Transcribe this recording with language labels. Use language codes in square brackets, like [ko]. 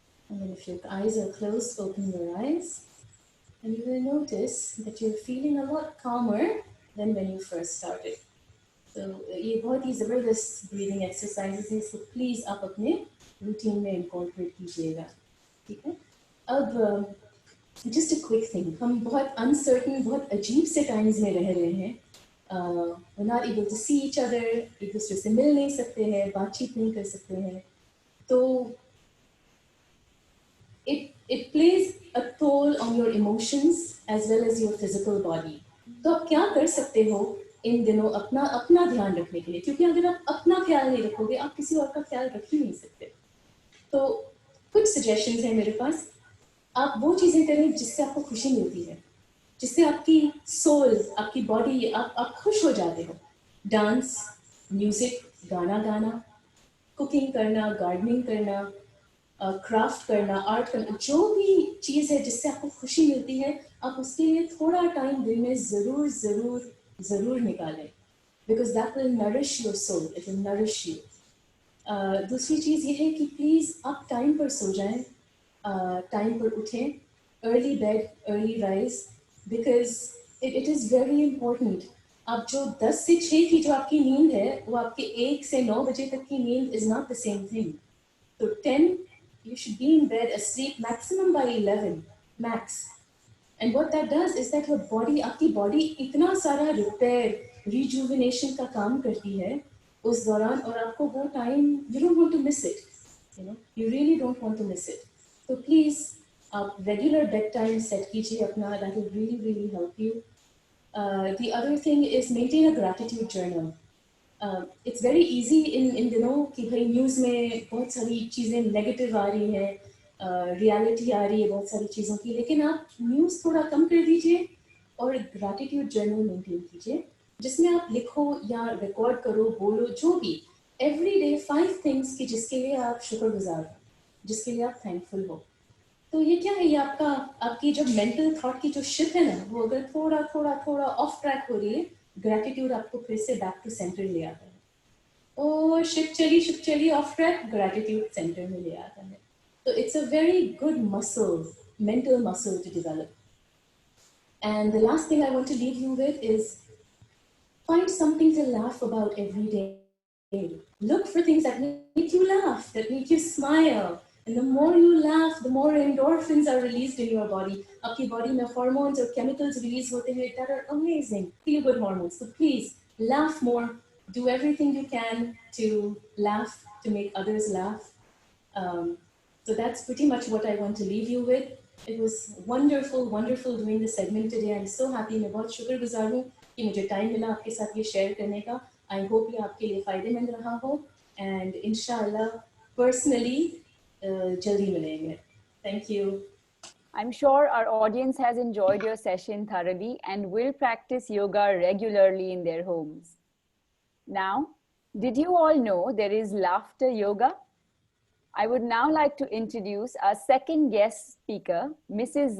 [en] And then if your eyes are closed, open your eyes. And you will notice that you're feeling a lot calmer than when you first started. [hi] So ये बहुत ही ज़बरदस्त breathing exercises हैं, so please आप अपने routine में incorporate कीजिएगा, ठीक है? अब [en] just a quick thing, [hi] हम बहुत uncertain, बहुत अजीब से times में रह रहे हैं. [en] We're not able to see each other, [hi] एक दूसरे से मिल नहीं सकते हैं, बातचीत नहीं कर सकते हैं. [en] तो it plays a toll on your emotions as well as your physical body. [hi] तो आप क्या कर सकते हो इन दिनों अपना ध्यान रखने के लिए, क्योंकि अगर आप अपना ख्याल नहीं रखोगे आप किसी और का ख्याल रख ही नहीं सकते. तो कुछ सजेशंस हैं मेरे पास. आप वो चीज़ें करें जिससे आपको खुशी मिलती है, जिससे आपकी सोल, आपकी बॉडी, आप खुश हो जाते हो. डांस, म्यूजिक, गाना गाना, कुकिंग करना, गार्डनिंग करना, क्राफ्ट करना, आर्ट करना, जो भी चीज़ है जिससे आपको खुशी मिलती है, आप उसके लिए थोड़ा टाइम दिन में ज़रूर ज़रूर ज़रूर निकालें, [en] Because that will nourish your soul, it will nourish you. [hi] दूसरी चीज़ ये है कि प्लीज़ आप टाइम पर सो जाएं, टाइम पर उठें, [en] Early bed early rise, because it is very important. [hi] आप जो 10 से 6 की जो आपकी नींद है, वो आपके 1 से 9 बजे तक की नींद [en] Is not the same thing. तो 10, you should be in bed asleep maximum by 11 max. And what that does is that your body, [hi] आपकी body इतना सारा repair, rejuvenation का काम करती है उस दौरान, और आपको वो time, [en] you don't want to miss it, you know, you really don't want to miss it. So please [hi] आप regular bedtime set कीजिए अपना, [en] that will really really help you. The other thing is maintain a gratitude journal. It's very easy in [hi] दिनों कि भाई news में बहुत सारी चीज़ें नेगेटिव आ रही हैं, रियलिटी आ रही है बहुत सारी चीज़ों की, लेकिन आप न्यूज़ थोड़ा कम कर दीजिए और ग्रैटिट्यूड जर्नल मेंटेन कीजिए, जिसमें आप लिखो या रिकॉर्ड करो, बोलो, जो भी, एवरी डे 5 थिंग्स कि जिसके लिए आप शुक्रगुजार हो, जिसके लिए आप थैंकफुल हो. तो ये क्या है, ये आपकी जो मेंटल थॉट की जो शिप है ना, वो अगर थोड़ा थोड़ा थोड़ा ऑफ ट्रैक हो रही है, ग्रैटिट्यूड आपको फिर से बैक टू सेंटर ले आता है. ओ शिप चली ऑफ ट्रैक, ग्रैटिट्यूड सेंटर में ले आता है. [en] तो it's a very good muscle, mental muscle to develop. And the last thing I want to leave you with is find something to laugh about every day. Look for things that make you laugh, that make you smile. And the more you laugh, the more endorphins are released in your body. [hi] आपकी body में hormones और chemicals release होते हैं [en] that are amazing, feel good hormones. So please laugh more. Do everything you can to laugh, to make others laugh. So that's pretty much what I want to leave you with. It was wonderful, wonderful doing this segment today. I'm so happy. [hi] मैं बहुत शुक्रगुजार हूँ कि मुझे time मिला आपके साथ ये शेयर करने का. [en] I hope [hi] ये आपके लिए फ़ायदेमंद रहा हो. And इंशाल्लाह पर्सनली जल्दी मिलेंगे. [en] Thank you. I'm sure our audience has enjoyed your session thoroughly and will practice yoga regularly in their homes. Now, did you all know there is laughter yoga? I would now like to introduce our second guest speaker, Mrs.